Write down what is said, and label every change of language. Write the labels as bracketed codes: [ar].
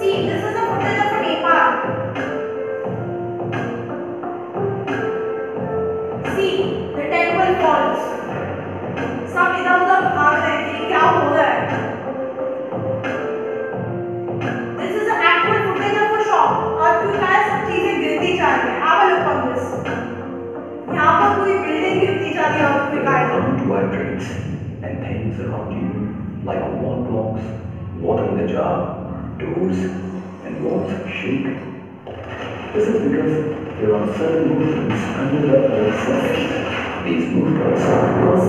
[en] See, this is a footage of a Nepal. See, the temple falls. [hi] सब इधर उधर भाग रहे थे, क्या हो रहा है? [en] This is an actual footage of a shop. [hi] Earthquake आया, सब चीजें गिरती जा रही हैं. [en] Have a look on this. [hi] यहाँ पर पूरी बिल्डिंग गिरती जा रही है earthquake आया. [en] Ground vibrates and things around you like wall blocks, water in the jar, doors and walls shake. This is because there are certain movements under the Earth's surface. These movements are called